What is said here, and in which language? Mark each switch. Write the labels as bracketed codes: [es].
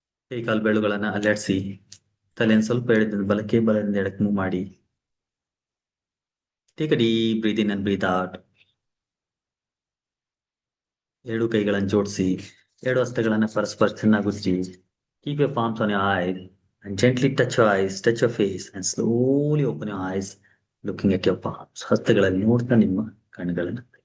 [kn] ಕೈ ಕಾಲು ಬೆರಳುಗಳನ್ನ ಅಲ್ಲಾಡಿಸಿ, ತಲೆಯನ್ನು ಸ್ವಲ್ಪ ಎಳೆದಿಂದ ಬಲಕ್ಕೆ, ಬಲದಿಂದ ಎಡಕ್ಕೆ ಮೂವ್ ಮಾಡಿ. [en] Take a deep breath in and breath out. [kn] ಎರಡು ಕೈಗಳನ್ನು ಜೋಡಿಸಿ, ಎರಡು ಹಸ್ತಗಳನ್ನ ಪರಸ್ಪರ ಚೆನ್ನಾಗಿ ಉಜ್ಜಿ. [en] Keep your palms on your eyes and gently touch your eyes, touch your face, and slowly open your eyes, looking at your palms. [kn] ಹಸ್ತಗಳಲ್ಲಿ ನೋಡ್ತಾ ನಿಮ್ಮ ಕಣ್ಣುಗಳನ್ನು.